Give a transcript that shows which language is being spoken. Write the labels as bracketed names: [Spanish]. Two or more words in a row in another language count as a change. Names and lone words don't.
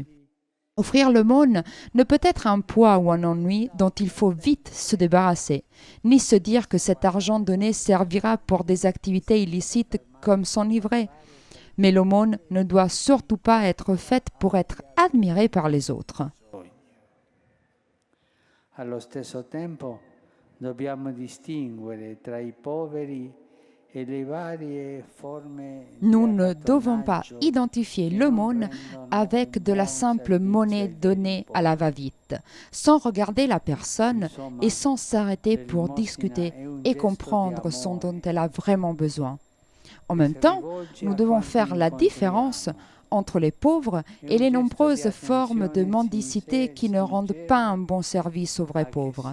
[French] Offrir l'aumône ne peut être un poids ou un ennui dont il faut vite se débarrasser, ni se dire que cet argent donné servira pour des activités illicites comme s'enivrer. Mais l'aumône ne doit surtout pas être faite pour être admirée par les autres. [Italian] Allo stesso tempo dobbiamo distinguere tra i poveri e le varie forme. [French] Nous ne devons pas identifier l'aumône avec de la simple monnaie donnée à la va-vite, sans regarder la personne et sans s'arrêter pour discuter et comprendre ce dont elle a vraiment besoin. En même temps, nous devons faire la différence entre les pauvres et les nombreuses formes de mendicité qui ne rendent pas un bon service aux vrais pauvres.